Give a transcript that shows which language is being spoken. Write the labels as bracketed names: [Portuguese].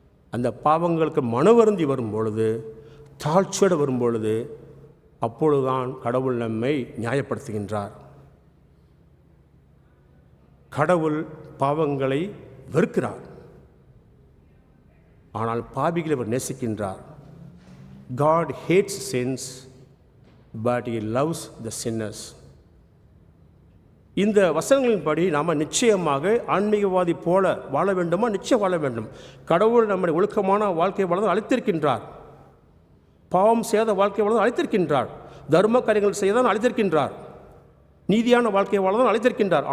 [Tamil] அந்த பாவங்களுக்கு மனவருந்தி வரும் பொழுது, தாழ்ச்சியோடு வரும் பொழுது, அப்பொழுதுதான் கடவுள் நம்மை நியாயப்படுத்துகின்றார். கடவுள் பாவங்களை வெறுக்கிறார், ஆனால் பாவிகளை அவர் நேசிக்கின்றார். [English] God hates sins, but He loves the sinners. [Tamil] இந்த வசனங்களின்படி நாம் நிச்சயமாக ஆன்மீகவாதி போல வாழ வேண்டுமா? நிச்சயம் வாழ வேண்டும். கடவுள் நம்முடைய ஒழுக்கமான வாழ்க்கை வாழ அழைத்திருக்கின்றார். பாவம் செய்த வாழ்க்கை வாழ அழைத்திருக்கின்றார். தர்ம காரியங்கள் செய்யதான் அழைத்திருக்கின்றார். நீதியான வாழ்க்கை வாழதான் அழைத்திருக்கின்றார்.